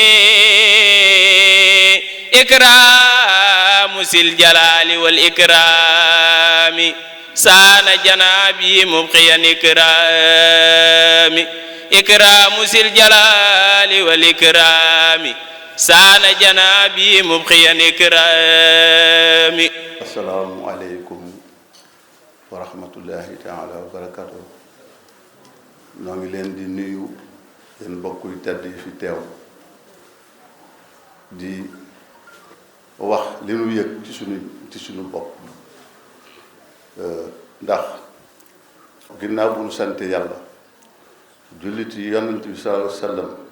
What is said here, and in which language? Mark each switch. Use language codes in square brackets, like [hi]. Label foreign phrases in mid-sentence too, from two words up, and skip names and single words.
[ar] إكرام ذي الجلال والإكرام سان جنابي مبقيا إكرامي إكرام ذي الجلال والإكرام سان جنابي مبقيا إكرامي. السلام عليكم ورحمة الله تعالى وبركاته. [wo] noo ngi leen di nuyu yéen mbokk yu tedd yi fi teew di wax li nu yëg ci sunu bopp ndax ginnaaw bu nu sant yàlla jullit yi yonent bi [ar] صلى الله عليه وسلم